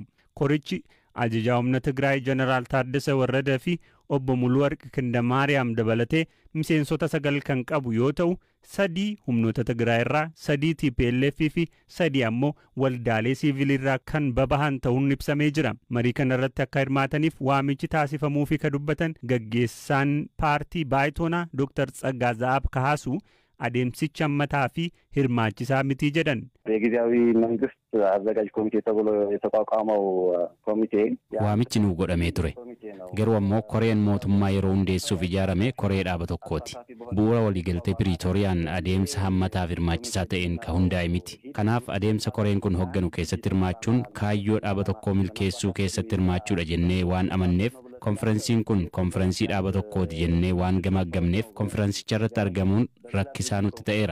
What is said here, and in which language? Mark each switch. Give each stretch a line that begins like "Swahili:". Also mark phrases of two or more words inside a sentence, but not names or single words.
Oromo: Korichi ajajaa humna Tigraay Jeneraal Taaddasa Warradaa fi obbo Muluwarq Kindamaariyaam dabalatee miseensota 9 kan qabu yoo ta'u 3 humnoota Tigraay irraa 3 TPLF fi 3 ammoo waldaalee siviilirraa kan babahan ta'uun ibsamee jira. Marii kanarratti akka hirmaataniif waamichi taasifamuu fi ka dubbatan gaggeessaan paartii Baayitoonaa Dr. Tsaggaa Za'aab Kahaasu adeemsicha ammataa fi hirmaachisaa miti jedhan.
Amharic: የጊዜያዊ መንግስት አዘጋጅ ኮሚቴ ተብሎ የተቋቋመው ኮሚቴ
Oromo: waamichi nu godhamee ture. Garuu ammoo koreen mootummaa yeroo hundeessuuf ijaarame koree dhaaba tokkooti. Bu'uura waliigaltee Piriitooriyaan adeemsa hammataaf hirmaachisaa ta'een ka hundaa'e miti. Kanaaf adeemsa koreen kun hogganu keessatti hirmaachuun kaayyoo dhaaba tokkoo milkeessuu keessatti hirmaachuudha jennee waan amanneef konferensiin kun konferensii dhaaba tokkooti jennee waan gamaggamneef konferensicha irratti argamuun rakkisaa nutti ta'eera.